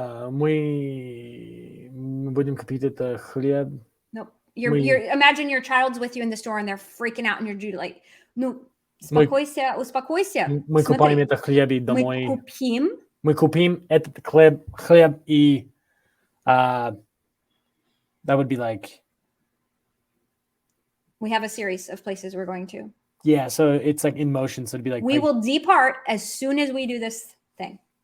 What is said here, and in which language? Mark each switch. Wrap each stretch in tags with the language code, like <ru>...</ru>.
<ru>Мы будем купить это хлеб.</ru> <en>No, imagine your child's with you in the store and they're freaking out and you're like,</en> <ru>ну, успокойся. Мы купаем это хлеб и домой. Мы купим этот хлеб и</ru> <en>that would be like. We have a series of places we're going to. Yeah, so it's like in motion, so it'd be like. We will depart as soon as we do this thing.</en>